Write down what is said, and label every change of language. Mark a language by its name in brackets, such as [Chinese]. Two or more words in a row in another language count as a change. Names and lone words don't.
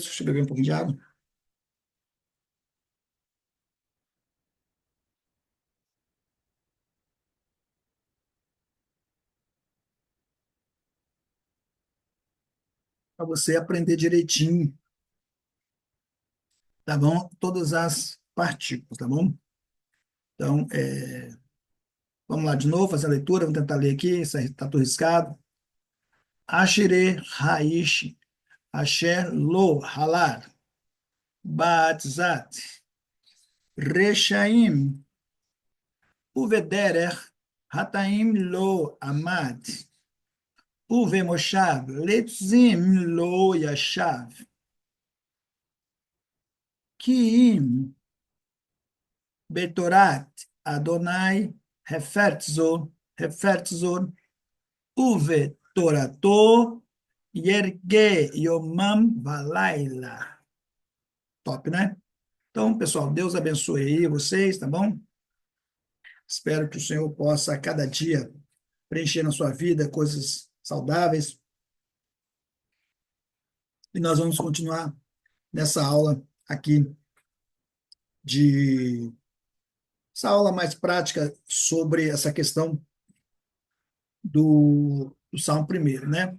[Portuguese] Deixa eu beber um pouquinho de água. Para você aprender direitinho, tá bom? Todas as partículas, tá bom? Então, vamos lá de novo, fazer a leitura, vamos tentar ler aqui, isso aí está tudo riscado. [Hebrew] אשרי האיש אשר לא הלך בעצת רשעים ובדרך חטאים לא עמד ובמושב לצים לא ישב, כי אם בתורת יהוה חפצו ובתורתו יהגה יומם ולילה. [Portuguese] Top, né? Então, pessoal, Deus abençoe aí vocês, tá bom? Espero que o Senhor possa, a cada dia, preencher na sua vida coisas saudáveis. E nós vamos continuar nessa aula aqui de essa aula mais prática sobre essa questão do Salmo primeiro, né?